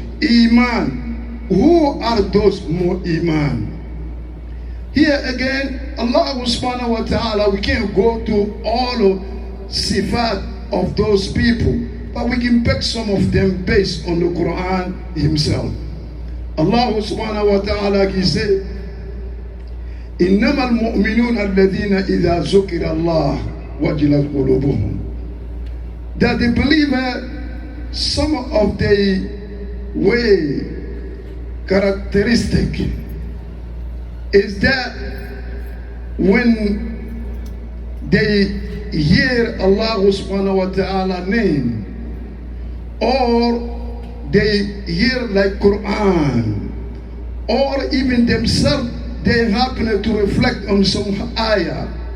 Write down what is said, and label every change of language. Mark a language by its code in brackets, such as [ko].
[en] Iman. Who are those Iman? Here again, Allah subhanahu wa ta'ala, we can't go to all of sifat of those people, but we can pick some of them based on the Quran himself. Allah subhanahu wa ta'ala, he said, [ar] إِنَّمَا الْمُؤْمِنُونَ الَّذِينَ إِذَا ذُكِرَ اللَّهُ وَجِلَتْ قُلُوبُهُم. [en] That the believer, some of the way characteristic is that when they hear Allah subhanahu wa ta'ala name, or they hear like Quran, or even themselves, they happen to reflect on some ayah.